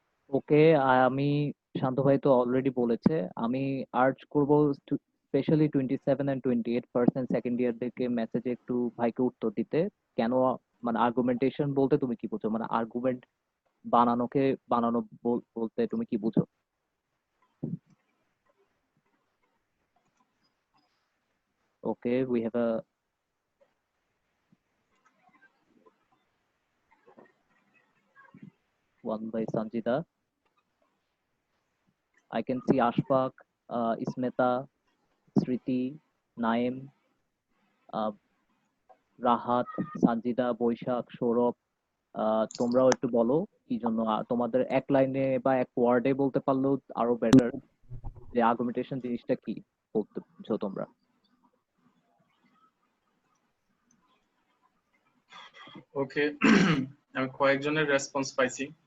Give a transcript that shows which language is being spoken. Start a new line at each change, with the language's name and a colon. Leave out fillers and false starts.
Bangla: ওকে, আমি শান্ত ভাই তো অলরেডি বলেছে, আমি আর্জ করব স্পেশালি 27 and 28% সেকেন্ড ইয়ারদেরকে মেসেজে একটু ভাইকে উত্তর দিতে। কেন, মানে আর্গুমেন্টেশন বলতে তুমি কি বুঝো, মানে আর্গুমেন্ট বানানো বলতে তুমি কি বুঝো?
English: Okay, we have a one by Sanjida. I can see Ashfaq, Ismeta, Sriti, Naim, uh, Rahat, Sanjida, Baishakh, Sourav.
Bangla: তোমরাও একটু বলো কি জন্য তোমাদের এক লাইনে বা এক ওয়ার্ডে বলতে পারলেও আরো বেটার, যে আর্গুমেন্টেশন জিনিসটা কি বলতেছো তোমরা। ওকে, আমি কয়েকজনের রেসপন্স পাইছি।